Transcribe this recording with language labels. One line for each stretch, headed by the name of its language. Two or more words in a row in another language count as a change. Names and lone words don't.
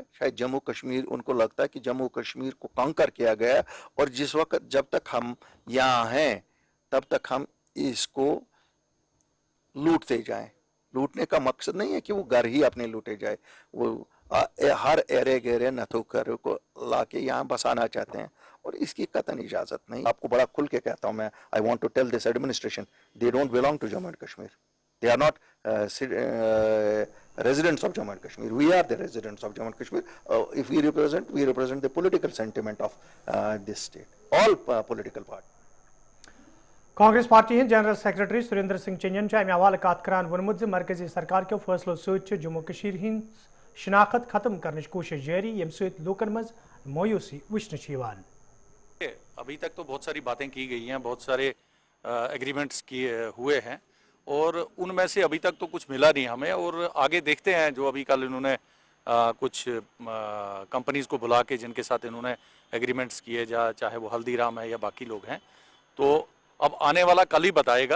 Hindi: शायद जम्मू कश्मीर, उनको लगता है कि जम्मू कश्मीर को कॉन्कर किया गया है और जिस वक्त जब तक हम यहाँ हैं तब तक हम इसको लूटते जाएं। लूटने का मकसद नहीं है कि वो घर ही अपने लूटे जाए, वो हर एरे गेरे नथुकर को लाके यहाँ बसाना चाहते हैं और इसकी कतई इजाज़त नहीं। आपको बड़ा खुल के कहता हूँ मैं,
English: I want to tell this administration, they don't belong to Jammu and Kashmir, they are not residents of Jammu and Kashmir. We are the residents of Jammu and Kashmir. If we represent the political sentiment of this state. All political parties.
Kashmiri: कांग्रेस पार्टी हिंद
English: general secretary
Kashmiri: सुरेंद्र सिंह चंजन अमे हवाले कत करान वोनमुत मरकजी सरकार के फैसलों सत जम्मू कश्मीर हिंद शनाख्त खत्म करने की कोशिश जारी यम सत लोकन मज मायूसी वुचन।
Hindi: अभी तक तो बहुत सारी बातें की गई हैं, बहुत सारे एग्रीमेंट्स किए हुए हैं और उनमें से अभी तक तो कुछ मिला नहीं हमें और आगे देखते हैं। जो अभी कल इन्होंने कुछ कंपनीज को बुला के जिनके साथ इन्होंने एग्रीमेंट्स किए चाहे वो हल्दीराम है या बाकी लोग हैं, तो अब आने वाला कल ही बताएगा।